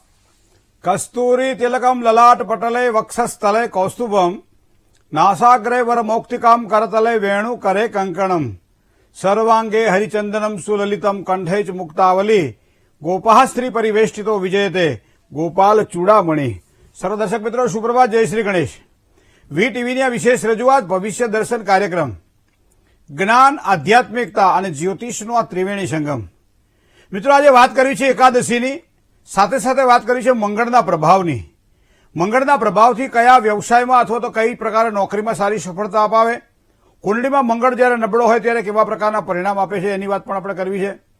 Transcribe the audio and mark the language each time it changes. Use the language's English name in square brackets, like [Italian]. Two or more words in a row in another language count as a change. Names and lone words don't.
[Sanskrit] कस्तूरी तिलकम ललाट पटले वक्षस्थले कौस्तुभम नासाग्रे वर मौक्तिकाम करतले वेणु करे कंकणम सर्वांगे हरिचंदनम सुललितम कंठे च मुक्तावली गोपाह स्त्री परिवेष्टितो विजयते गोपाल चूड़ामणि। [Hindi] सर्व दर्शक मित्रों सुप्रभात, जय श्री गणेश। [Gujarati] વી ટીવીની આ વિશેષ રજૂઆત ભવિષ્ય દર્શન કાર્યક્રમ જ્ઞાન, આધ્યાત્મિકતા અને જ્યોતિષનો આ ત્રિવેણી સંગમ। મિત્રો, આજે વાત કરી છે એકાદશીની, સાથે સાથે વાત કરી છે મંગળના પ્રભાવની। મંગળના પ્રભાવથી કયા વ્યવસાયમાં અથવા તો કઈ પ્રકારે નોકરીમાં સારી સફળતા અપાવે, કુંડળીમાં મંગળ જ્યારે નબળો હોય ત્યારે કેવા પ્રકારના પરિણામ આપે છે એની વાત પણ આપણે કરવી છે।